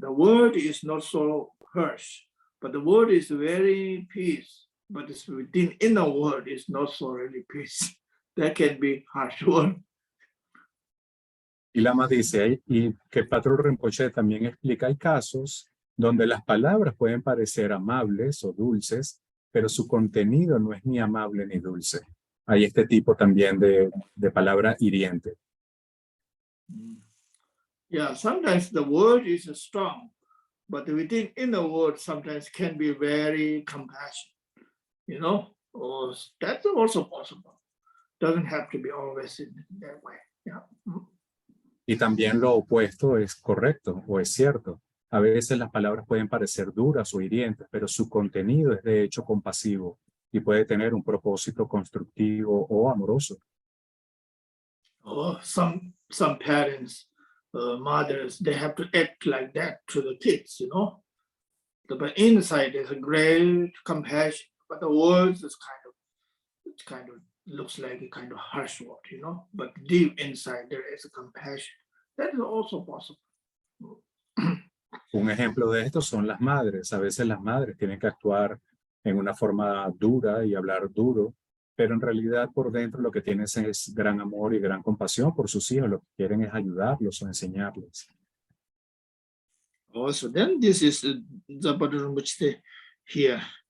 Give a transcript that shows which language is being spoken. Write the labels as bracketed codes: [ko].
[en] The word is not so harsh, but the word is very peace. But it's within inner word is not so really peace. That can be harsh word. [es] Y Lama dice, y que Patrul Rimpoche también explica, hay casos donde las palabras pueden parecer amables o dulces, pero su contenido no es ni amable ni dulce. Hay este tipo también de palabra hiriente. [en] Yeah, sometimes the word is strong, but within inner word sometimes can be very compassionate, you know, or that's also possible. Doesn't have to be always in that way. Yeah. [es] Y también lo opuesto es correcto o es cierto. A veces las palabras pueden parecer duras o hirientes, pero su contenido es de hecho compasivo y puede tener un propósito constructivo o amoroso. [en] Or some parents, mothers, they have to act like that to the kids, you know. But inside there's a great compassion, but the words is kind of looks like a kind of harsh word, you know. But deep inside there is a compassion. That is also possible. [es] Un ejemplo de esto son las madres. A veces las madres tienen que actuar en una forma dura y hablar duro, pero en realidad por dentro lo que tienen es gran amor y gran compasión por sus hijos. Lo que quieren es ayudarlos o enseñarles. [en] Also, then this is the Patrul Rimpoche here.